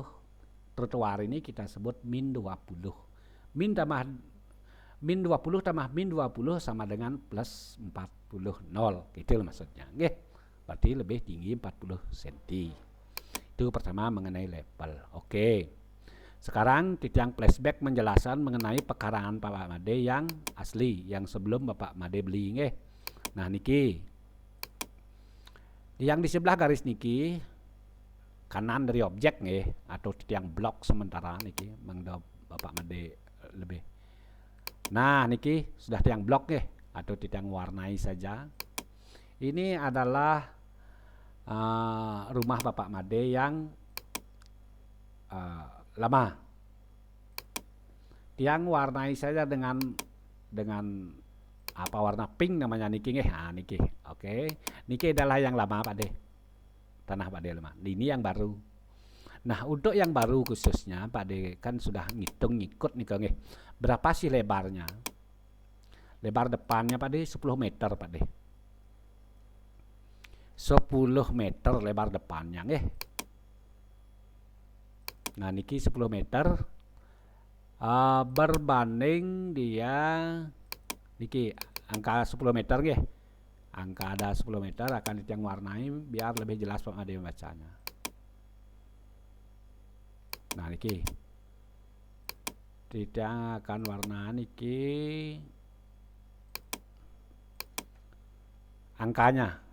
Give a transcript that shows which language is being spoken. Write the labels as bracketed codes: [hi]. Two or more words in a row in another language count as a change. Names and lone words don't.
[id] Trotoar ini kita sebut min 20. Min 20 tambah min 20 sama dengan plus 40. 0. Gitu maksudnya. Oke. Berarti lebih tinggi 40 cm. Itu pertama mengenai level. Oke. Sekarang Titiang flashback menjelaskan mengenai pekarangan Bapak Made yang asli, yang sebelum Bapak Made beli nggih. Nah niki. Yang di sebelah garis niki kanan dari objek nggih, atau Titiang blok sementara niki mangda Bapak Made lebih. Nah niki sudah Titiang blok nggih, atau Titiang warnai saja. Ini adalah rumah Bapak Made yang lama. Tiang warnai saja dengan apa warna pink namanya niki nggih. Nah niki. Oke. Niki adalah yang lama Pak De. Tanah Pak De lama. Ini yang baru. Nah, untuk yang baru khususnya Pak De kan sudah ngitung ngikut nih nggih. Berapa sih lebarnya? Lebar depannya Pak De 10 meter Pak De. 10 meter lebar depannya nggih. Nah niki 10 meter berbanding dia niki angka 10 meter nggih. Angka ada 10 meter akan Titiang warnai biar lebih jelas Pak Made membacanya. Nah niki Titiang akan warna niki angkanya.